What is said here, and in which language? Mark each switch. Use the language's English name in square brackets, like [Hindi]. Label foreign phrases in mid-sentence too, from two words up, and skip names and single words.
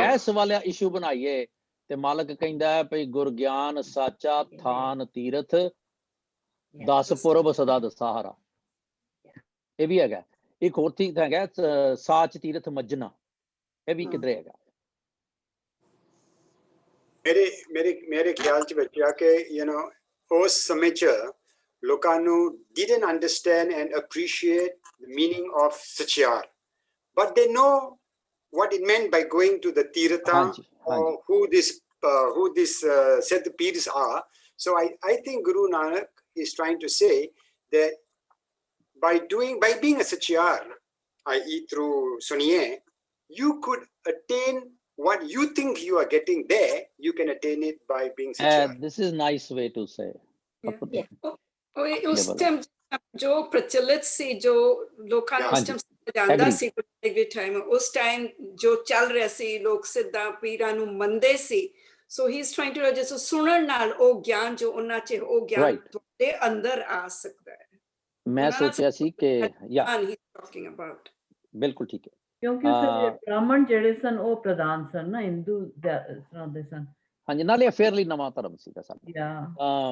[Punjabi] ਇਸ ਵਾਲਾ ਇਸ਼ੂ ਬਣਾਈਏ ਤੇ ਮਾਲਕ ਕਹਿੰਦਾ ਹੈ ਭਈ ਗੁਰ ਗਿਆਨ ਸਾਚਾ ਥਾਨ ਤੀਰਥ 10 ਪੁਰਬ ਸਦਾ ਦਸਾਹਰਾ। ਇਹ ਵੀ ਹੈਗਾ। ਇੱਕ ਹੋਰ ਚੀਜ਼ ਹੈਗਾ ਸਾਚ ਤੀਰਥ ਮੱਜਣਾ, ਇਹ ਵੀ ਕਿਧਰੇ ਹੈਗਾ। ਮੇਰੇ ਖਿਆਲ ਚ ਬੱਚਿਆ ਕਿ ਉਸ ਸਮੇਂ ਚ ਲੋਕਾਂ ਨੂੰ [English] didn't understand and appreciate the meaning of ਸਚਿਆਰ, but they know what it meant by going to the tirtha or who this Siddh Peers are. So I think Guru Nanak is trying to say that by being a Satyar, i.e. through Suniye, you could attain what you think you are getting there, you can attain it by being Satyar. This is nice way to say. [Punjabi] ਉਸ ਟਾਈਮ ਜੋ ਪ੍ਰਚਲਿਤ ਸੀ, ਜੋ ਲੋਕਾਂ ਨੂੰ ਉਸ ਟਾਈਮ ਜਾਂਦਾ ਸੀ, ਉਸ ਟਾਈਮ ਜੋ ਚੱਲ ਰਿਹਾ ਸੀ, ਲੋਕ ਸਿੱਧਾਂ ਪੀਰਾਂ ਨੂੰ ਮੰਨਦੇ ਸੀ। [English] So he's trying to just [Punjabi] ਸੁਣਨ ਨਾਲ ਉਹ ਗਿਆਨ ਜੋ ਉਹਨਾਂ ਚ ਉਹ ਗਿਆਨ ਤੁਹਾਡੇ ਅੰਦਰ ਆ ਸਕਦਾ ਹੈ। ਮੈਂ ਸੋਚਿਆ ਸੀ ਕਿ ਬਿਲਕੁਲ ਠੀਕ ਹੈ, ਕਿਉਂਕਿ ਬ੍ਰਾਹਮਣ ਜਿਹੜੇ ਸਨ ਉਹ ਪ੍ਰਧਾਨ ਸਨ ਨਾ, ਹਿੰਦੂ ਦੇ ਸਨ। ਹਾਂਜੀ, ਨਾਲੇ ਫੇਅਰਲੀ ਨਵਾਂ ਧਰਮ ਸੀਗਾ ਸਾਡਾ।